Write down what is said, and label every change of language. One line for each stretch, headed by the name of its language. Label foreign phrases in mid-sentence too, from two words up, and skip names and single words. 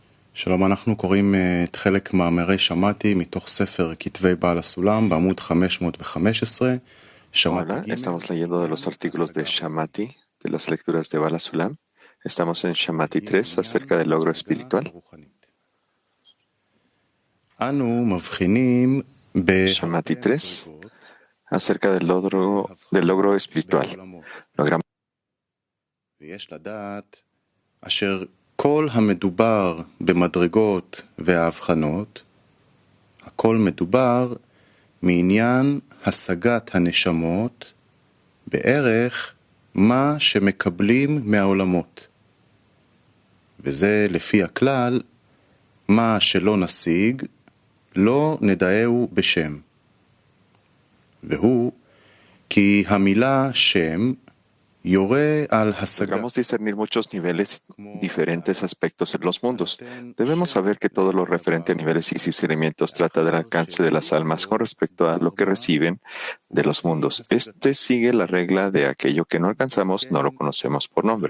Hebrew: שלום, אנחנו קוראים את חלק מאמרי שמעתי מתוך ספר כתבי בעל הסולם בעמוד 515.
Spanish: Hola, estamos leyendo de los artículos de Shammati, de las lecturas de Bala Sulam. Estamos en Shammati 3 acerca del logro espiritual. Shammati 3 acerca del logro espiritual. Logramos
Hebrew: אשר כל המדובר במדרגות וההבחנות, הכל מדובר מעניין השגת הנשמות בערך מה שמקבלים מהעולמות. וזה לפי הכלל, מה שלא נשיג, לא נדעהו בשם. והוא כי המילה שם
Spanish: Logramos discernir muchos niveles, diferentes aspectos en los mundos. Debemos saber que todo lo referente a niveles y discernimientos trata del alcance de las almas con respecto a lo que reciben de los mundos. Este sigue la regla de aquello que no alcanzamos, no lo conocemos por nombre.